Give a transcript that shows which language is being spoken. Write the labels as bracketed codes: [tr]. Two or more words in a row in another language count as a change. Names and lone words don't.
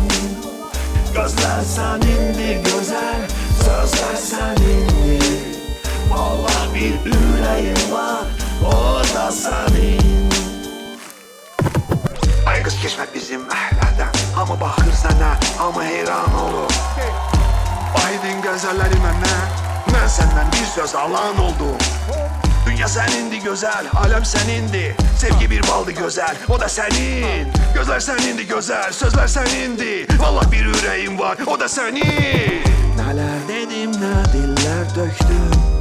[tr] Gözler senindi güzel, sözler senindi. Vallahi bir yüreğim var, o da senin. Ay kız geçme bizim ahlerden. Ama bakır sana, ama heyran olur. [az] Aydın gözəllərim mənə, mən səndən bir söz alan oldum. [tr] Dünya senindi güzel, alem senindi. Sevgi bir baldı güzel, o da senin. Gözler senindi güzel, sözler senindi. Vallahi bir yüreğim var, o da senin. Neler dedim, ne diller döktüm.